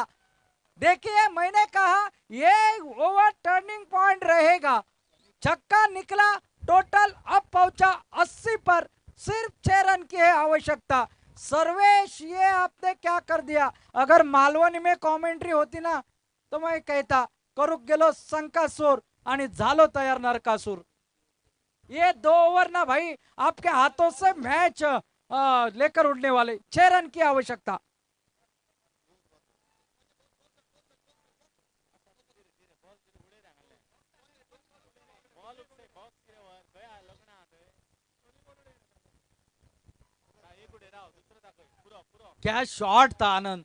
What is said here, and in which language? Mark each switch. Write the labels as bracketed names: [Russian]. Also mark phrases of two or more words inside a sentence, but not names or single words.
[Hindi] देखिए मैंने कहा ये [English] over turning point [Hindi] रहेगा, छक्का निकला। टोटल अब पहुंचा 80 पर, सिर्फ 6 रन की है आवश्यकता। सर्वेश, ये आपने क्या कर दिया? अगर मालवणी में कॉमेंट्री होती ना तो मैं कहता [Konkani] करूक गेलो संकासूर आणि झालो तयार नरकासूर. [Hindi] ये 2 ओवर ना भाई आपके हाथों से मैच लेकर उड़ने वाले. 6 रन की आवश्यकता. क्या शॉट था आनंद.